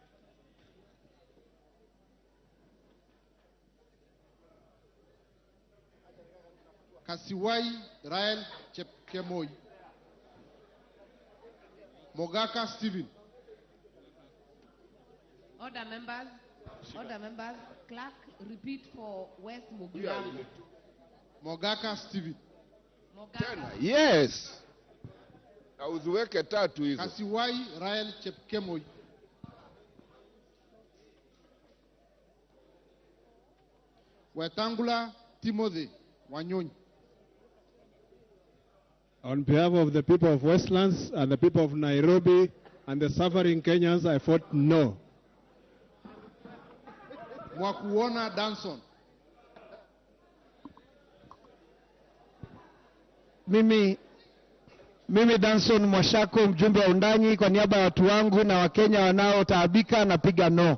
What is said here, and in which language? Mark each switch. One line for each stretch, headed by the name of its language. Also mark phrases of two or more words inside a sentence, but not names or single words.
English: Kasiwai Rael Chepkemoi. Mogaka Stephen. Order, members. Order, members. Clerk, repeat for West Mugirango. Mogaka Stephen. Mogaka.
Swahili: Yes. Auziweke tatu hizo.
English: Kasiwai Rael Chepkemoi. Wetangula Timothy Wanyonyi. On behalf of the people of Westlands and the people of Nairobi and the suffering Kenyans, I vote no. Mwakuona Danson.
Swahili: Mimi Danson Mwashako, mjumbe wa Undanyi, kwa niaba ya watu wangu na Wakenya wanaotaabika, napiga no.